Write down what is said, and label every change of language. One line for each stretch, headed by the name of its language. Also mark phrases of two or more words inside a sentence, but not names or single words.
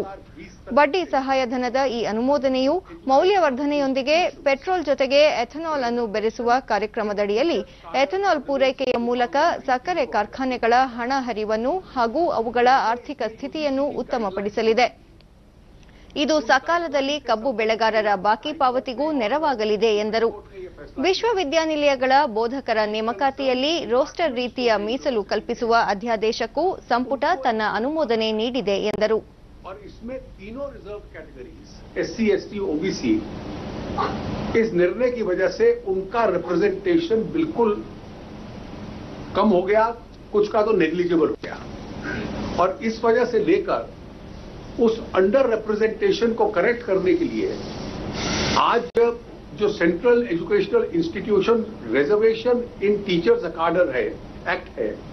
Kannada: ಬಡ್ಡಿ ಸಹಾಯಧನದ ಈ ಅನುಮೋದನೆಯು ಮೌಲ್ಯವರ್ಧನೆಯೊಂದಿಗೆ ಪೆಟ್ರೋಲ್ ಜೊತೆಗೆ ಎಥನಾಲ್ ಅನ್ನು ಬೆರೆಸುವ ಕಾರ್ಯಕ್ರಮದಡಿಯಲ್ಲಿ ಎಥನಾಲ್ ಪೂರೈಕೆಯ ಮೂಲಕ ಸಕ್ಕರೆ ಕಾರ್ಖಾನೆಗಳ ಹಣ ಹರಿವನ್ನು ಹಾಗೂ ಅವುಗಳ ಆರ್ಥಿಕ ಸ್ಥಿತಿಯನ್ನು ಉತ್ತಮಪಡಿಸಲಿದೆ. ಇದು ಸಕಾಲದಲ್ಲಿ ಕಬ್ಬು ಬೆಳೆಗಾರರ ಬಾಕಿ ಪಾವತಿಗೂ ನೆರವಾಗಲಿದೆ ಎಂದರು. ವಿಶ್ವವಿದ್ಯಾನಿಲಯಗಳ ಬೋಧಕರ ನೇಮಕಾತಿಯಲ್ಲಿ ರೋಸ್ಟರ್ ರೀತಿಯ ಮೀಸಲು ಕಲ್ಪಿಸುವ ಅಧ್ಯಾದೇಶಕ್ಕೂ ಸಂಪುಟ ತನ್ನ ಅನುಮೋದನೆ ನೀಡಿದೆ ಎಂದರು.
Hindi: SC, ST, OBC इस निर्णय की वजह से उनका रिप्रेजेंटेशन बिल्कुल कम हो गया, कुछ का तो नेग्लिजिबल हो गया और इस वजह से लेकर उस
English: under representation
Hindi: को करेक्ट करने के लिए आज जो सेंट्रल एजुकेशनल इंस्टीट्यूशन रिजर्वेशन इन टीचर्स अकाडर है एक्ट है